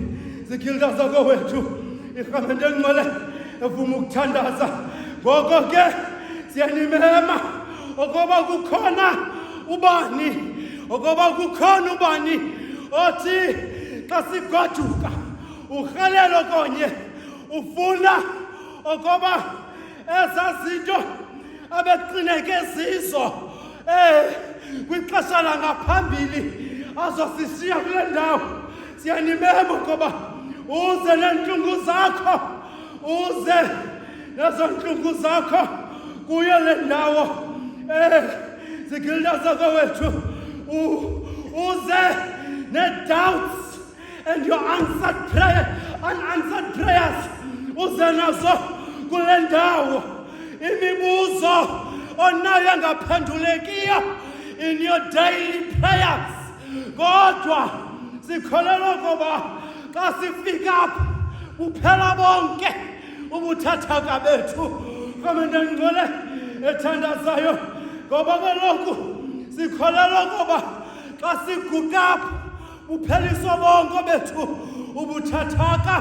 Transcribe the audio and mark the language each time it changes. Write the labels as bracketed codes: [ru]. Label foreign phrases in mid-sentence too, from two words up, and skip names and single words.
[xh] Zigilda zakowethu iRhamente engcwele evuma ukuthandaza ngoko ke siyanimema okoba kukhona ubani othi xa sigoduka urhalelo konye ufuna okoba ezazinto abeqineke zizo kwixesha langaphambili azosishiya kule ndawo. Siyanimema ngoba uze nentlungu zakho uze nezo ntlungu zakho kuyo le ndawo. Zigilda zakowethu uze ne- [en] doubts and your unanswered prayers [xh] uze nazo kule ndawo. Imibuzo onayo engaphendulekiyo [en] in your daily prayers [xh] kodwa sikholelwa ngoba xa sifika apha buphela bonke ubuthathaka bethu. Rhamente engcwele ethandazayo ngoba kaloku sikholelwa ngoba xa siguqa apha bupheliswa bonke bethu ubuthathaka.